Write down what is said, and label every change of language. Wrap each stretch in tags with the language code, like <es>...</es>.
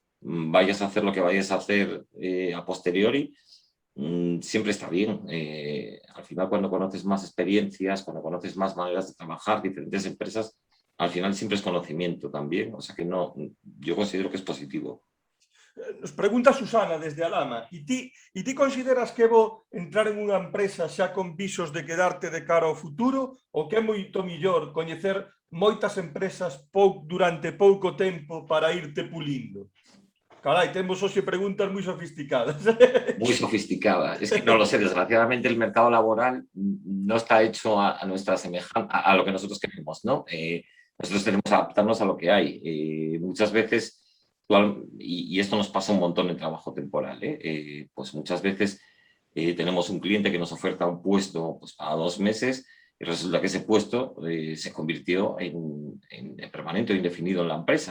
<es>Vayas a hacer lo que vayas a hacer a posteriori, siempre está bien. Al final, cuando conoces más experiencias, cuando conoces más maneras de trabajar, diferentes empresas, al final siempre es conocimiento también. O sea que no, yo considero que es positivo.</es> <gl>Nos pregunta Susana desde Alama, e ti consideras que é bo entrar en unha empresa xa con visos de quedarte de cara ao futuro ou que é moito millor coñecer moitas empresas durante pouco tempo para irte pulindo? Carai, temos hoxe preguntas moi sofisticadas.</gl> <es>Muy sofisticada. Es que no lo sé, desgraciadamente el mercado laboral no está hecho a nuestra semejanza, a lo que nosotros queremos, ¿no? Nosotros tenemos que adaptarnos a lo que hay. Muchas veces y esto nos pasa un montón en trabajo temporal, pues muchas veces tenemos un cliente que nos oferta un puesto pues, para 2 meses y resulta que ese puesto se convirtió en permanente o indefinido en la empresa.</es>